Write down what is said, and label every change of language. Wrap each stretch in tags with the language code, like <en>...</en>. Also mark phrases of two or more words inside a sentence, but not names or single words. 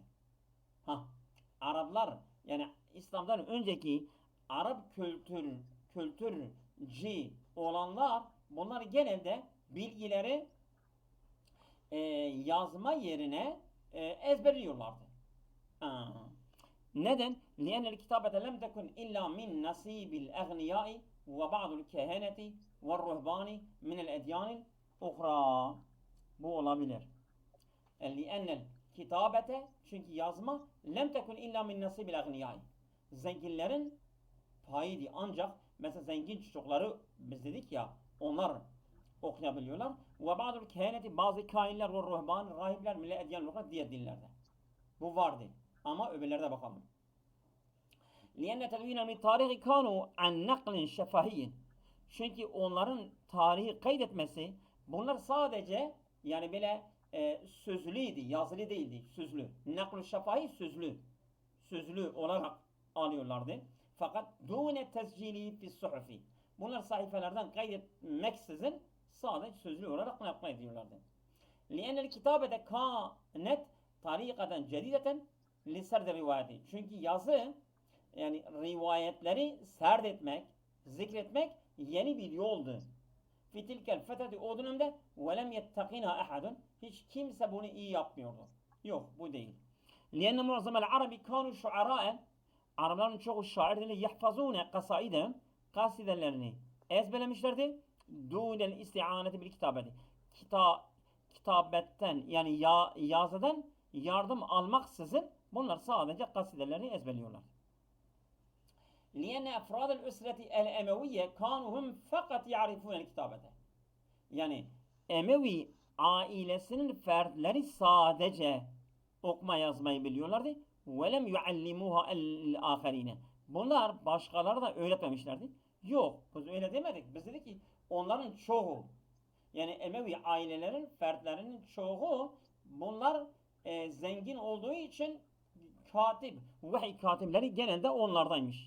<tr>Araplar yani İslam'dan önceki Arap kültürci olanlar bunlar genelde bilgileri yazma yerine ezberliyorlardı. Neden?</tr> <ar>لأن الكتابة لم تكن إلا من نصيب الأغنياء وبعض الكهنة والرهبان من الأديان الأخرى.</ar> <tr>Bu olabilir.</tr> <ar>لأن الكتابة</ar> <tr>çünkü yazma</tr> <ar>لم تكن إلا من نصيب الأغنياء.</ar> <tr>Zenginlerin payıydı ancak mesela zengin çocukları biz dedik ya onlar okuyabiliyorlar. Ve bazı kehaneti bazı kainler ve ruhban rahipler</tr> <ar>من الأديان</ar> <tr>diğer dinlerde. Bu vardı. Ama öbürlerde bakalım.</tr> <ar>لأن تدوين من التاريخ كانوا عن نقل شفهي.</ar> <tr>Çünkü onların tarihi kaydetmesi bunlar sadece yani böyle sözlüydü, yazılı değildi, sözlü. Nakl-ı şefahi sözlü olarak alıyorlardı. Fakat</tr> <ar>دون تسجيلها في صحف.</ar> <tr>Bunlar sayfalardan kaydetmeksizin sadece sözlü olarak nakl ediyorlardı.</tr> <ar>لأن الكتابة كانت طريقة جديدة لسرد rivayeti.</ar> <tr>Çünkü yazı yani rivayetleri serdetmek, zikretmek yeni bir yoldu.</tr> <ar>في تلك الفترة</ar> <tr>o dönemde</tr> <ar>ولم يتقن أحد</ar> <tr>hiç kimse bunu iyi yapmıyordu. Yok bu değil.</tr> <ar>لأن معظم العرب كانوا شعراء</ar> <tr>Arapların çoğu şairleri</tr> <ar>يحفظون القصائد</ar> <tr>kasidelerini ezberlemişlerdi.</tr> <ar>دون الاستعانة بالكتابة.</ar> <tr>Kitabetten yani yazıdan yardım almaksızın bunlar sadece kasidelerini ezberliyorlar.</tr> <ar>لأن أفراد الأسرة الأموية كانوا هم فقط يعرفون الكتابة.</ar> <tr>Yani Emevi ailesinin fertleri sadece okuma yazmayı biliyorlardı.</tr> <ar>وَلَمْ يُعَلِّمُوهَا الْآخَرِينَ.</ar> <tr>Bunlar başkaları da öğretmemişlerdi. Yok, biz öyle demedik. Biz dedik ki onların çoğu yani Emevi ailelerin fertlerinin çoğu bunlar zengin olduğu için vahiy katipleri genelde onlardaymış.</tr>